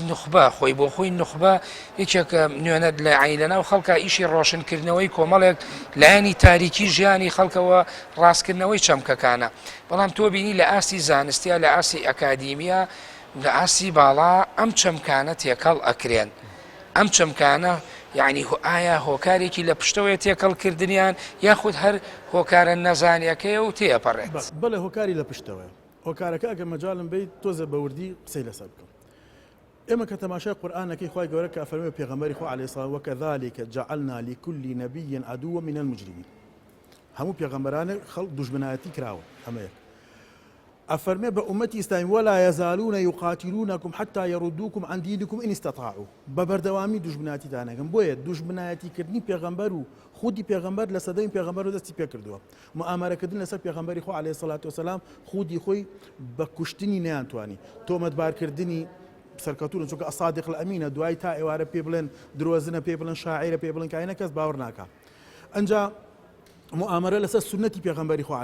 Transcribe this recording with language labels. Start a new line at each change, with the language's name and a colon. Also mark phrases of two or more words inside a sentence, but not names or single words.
Central Kurdish: نوخبە خۆی بۆ خۆی نوخبە یەکێکە نوێنەت لە عین لەناو خەڵکە ئیشی ڕۆشنکردنەوەی کۆمەڵێک لایەنی تاریکی ژیانی خەڵکەوە ڕاستکردنەوەی چەمکەکانە بەڵام تۆ بینی لە ئاسی زانستیە لە ئاسی ئەکادیمیە لە ئاسی باڵا ئەم چەمکانە تێکەڵ ئەکرێن ئەم چەمکانە یعنی ئایا هۆکارێکی لە پشتەوەی تێکەڵکردنیان یاخود هەر هۆکارە نەزانیەکەیە و تێپەڕێت بەڵێ هۆکاری لە پشتەوەی هۆکارەکە ئەگە مەجاڵم بیت تۆزە بەوردی قسەی لەسەر بکەم ئێمە کە تەماشای قورئانەکەی خوای گەورە کە فەرمووی پێغەمبەری خوا
Arabic: عەلەیهی سەڵام وەکەذالک جەعەلنا لكل نبي عدوا من المجرمين
Central Kurdish: هەموو پێغەمبەرانە خەڵک دوژمنایەتی کراوە ئەمەیە ئەفەرمێ بە ئومەتی ئیسلامی
Arabic: ولا يزالون يقاتلونكم حتى يردوكم عن دينكم إن استطاعوا
Central Kurdish: بەبەردەوامی دوژمنایەتی دانەکەن بۆیە دوژمنایەتیکردنی پێغەمبەر و خودی پێغەمبەر لە سەدەمی پێغەمبەر و دەستی پێ کردووە مؤامەرەکردن لەسەر پێغەمبەری خوا
Arabic: عەلەیهی سەڵات وسەلام
Central Kurdish: خودی خۆی بە کوشتنی نەیانتوانی تۆمەتبارکردنی سەرکەوتوون چونکە
Arabic: ئەسادق الئەمینە
Central Kurdish: دوای تا ئێوارە پێ بڵێن درۆزنە پێ بڵێن شاعیرە پێ بڵێن کاینە کەس باوەڕ ناکا ئەنجا مؤامرە لەسەر سنەتی پێغەمبەری خوا